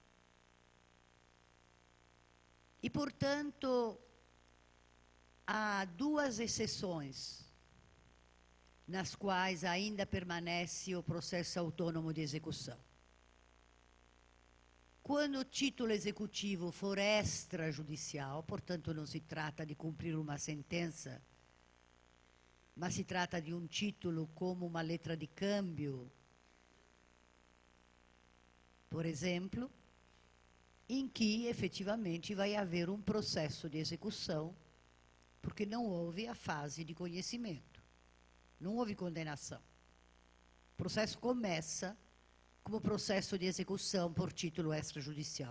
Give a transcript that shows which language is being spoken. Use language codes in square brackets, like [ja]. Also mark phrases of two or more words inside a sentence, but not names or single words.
[pt] E, portanto, há duas exceções nas quais ainda permanece o processo autônomo de execução. Quando o título executivo for extrajudicial, portanto não se trata de cumprir uma sentença [it] ma si tratta di un titolo come [pt] uma letra [it] di cambio, [pt] por exemplo, em que efetivamente vai haver um processo de execução, porque não houve a fase de conhecimento, não houve condenação. O processo começa como processo de execução por título extrajudicial.